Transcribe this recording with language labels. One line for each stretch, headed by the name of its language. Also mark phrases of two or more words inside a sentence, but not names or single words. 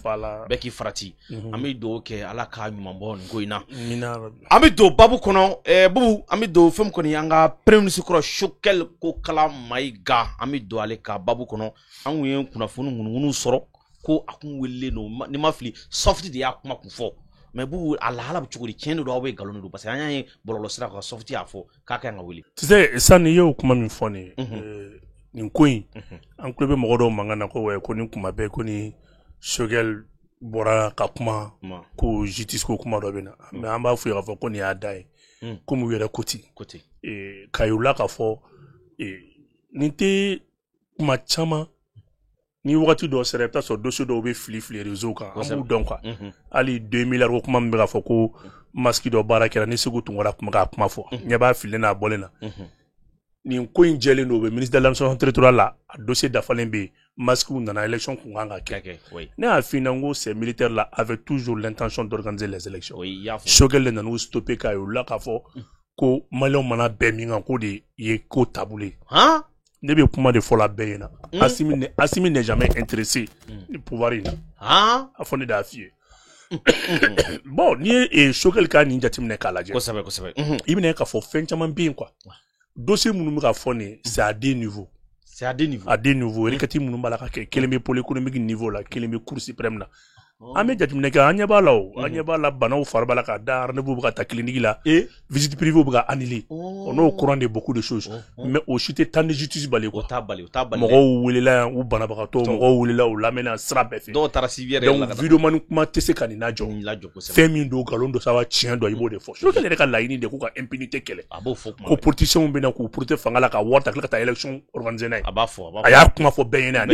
Bambara: bɛɛ k'i farati an bɛ dugawu kɛ Ala k'a ɲuman bɔ nin ko in na an bɛ don babu kɔnɔ Bubu an bɛ don fɛn kɔni an ka
French: premier ministre
Bambara: kɔrɔ Choguel Kokala Mayiga an bɛ don ale ka babu kɔnɔ an kun ye kunnafoni ŋunuŋunu sɔrɔ ko a kun wele no ni ma fili soft de y'a kuma kun fɔ mais Bubu a lahala bɛ cogo di tiɲɛ de don aw bɛ nkalon de don parce que an y'a ye bɔlɔlɔsira kan soft y'a fɔ k'a kan ka wele.
French: Tu sais
Bambara: sani i y'o kuma min fɔ nin ye nin ko in an tulo bɛ mɔgɔ dɔw mankan na ko nin kuma bɛɛ ko ni Choguel bɔra ka kuma ko justice ko kuma dɔ bɛ na mais an b'a fɔ k'a fɔ ko nin y'a da ye komi u yɛrɛ ko ten k'a yir'u k'a fɔ nin tɛ kuma caman ni wagati dɔw sera i bɛ taa sɔrɔ dossier dɔw bɛ fili réseau kan an b'u dɔn quoi hali 2 milliards ko kuma min bɛ k'a fɔ ko masque dɔ baara kɛra ni Segu Tunkara kuma k'a kuma fɔ ɲɛ b'a fililen n'a bɔlen na nin ko in jɛlen don o bɛ
French: ministre de l'administration territoriale
Bambara: la a dossier dafalen bɛ yen masque nana élection kun kan ka kɛ ne y'a f'i ɲɛna ko
French: ces militaires là avaient toujours l'intention d'organiser les élections
Bambara: Choguel de nan'u stopper k'a yir'u la k'a fɔ ko maliyɛnw mana bɛn min kan k'o de ye ko taabolo ye ne bɛ kuma de fɔ la bɛɛ ɲɛna Asimi
French: n'est jamais intéressé
Bambara: ni pouvoir in na a fɔ ne de y'a f'i ye bon n'i ye Choguel ka nin jateminɛ k'a lajɛ kosɛbɛ i bɛna ye k'a fɔ fɛn caman bɛ yen quoi dossier minnu bɛ ka fɔ nin
French: c'est à deux niveaux à deux niveaux
Bambara: requête minnu b'a la ka kɛ kelen bɛ
French: pôle économique
Bambara: niveau la kelen bɛ
French: cour suprême
Bambara: na an bɛ jateminɛ kɛ an ɲɛ b'a la o an ɲɛ b'a la banaw fari b'a la ka da rendez-vous bɛ ka ta clinique la
French: visite privée
Bambara: bɛ ka annuler n'o
French: courant de beaucoup de choses mais
Bambara: o si tɛ
French: temps de justice
Bambara: bali quoi mɔgɔw welela yan u banabagatɔ mɔgɔw welela u lamɛnna sira bɛɛ fɛ dɔw taara civil yɛrɛ la donc videomani kuma tɛ se ka nin lajɔ fɛn min don nkalon dɔ sawa tiɲɛ dɔ i b'o de fɔ Choguel yɛrɛ ka laɲini de k'u ka impunité kɛlɛ ko politiciens bɛ na k'u porter fanga la ka wari ta tila ka taa
French: élection organiser
Bambara: n'a ye a y'a kuma fɔ bɛɛ ɲɛna